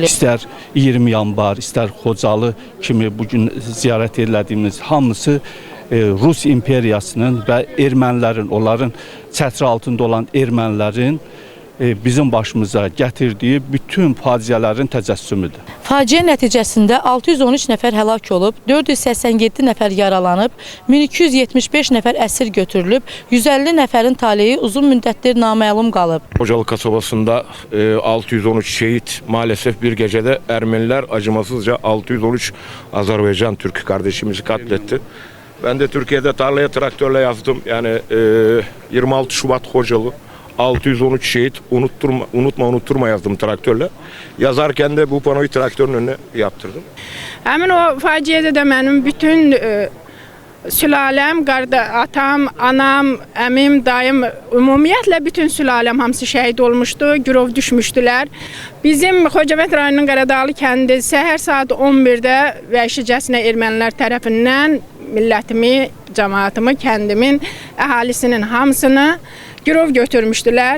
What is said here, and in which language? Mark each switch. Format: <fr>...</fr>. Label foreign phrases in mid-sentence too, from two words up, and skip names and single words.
<az>İstər 20 yanvar, istər Xocalı kimi bugün ziyarət edilədiyimiz hamısı Rus imperiyasının və ermənilərin, onların çətri altında olan ermənilərin bizim başımıza gətirdiyi bütün faciələrin təcəssümüdür. Faciə nəticəsində 613 nəfər həlak olub, 487 nəfər yaralanıb, 1275 nəfər əsir götürülüb, 150 nəfərin taleyi uzun müddətdir naməlum qalıb.</az> <tr>Xocalı kasabasında 613 şehit, maalesef bir gecede Ermeniler acımasızca 613 Azerbaycan Türk kardeşimizi katletti. Ben de Türkiye'de tarlaya traktörle yazdım. Yani 26 Şubat Xocalı. 613 şehit, unutma yazdım traktörle. Yazarken de bu panoyu traktörün önüne yaptırdım.</tr> <az>Hemen o faciədə də mənim bütün sülaləm, atam, anam, əmim, dayım, ümumiyyətlə bütün sülaləm hamısı şəhid olmuşdu, girov düşmüşdülər. Bizim Xocavənd rayonunun Qaradağlı kəndi səhər saat 11-də vəhşicəsinə ermənilər tərəfindən millətimi, cəmaatımı, kəndimin əhalisinin hamısını girov götürmüşdülər.</az>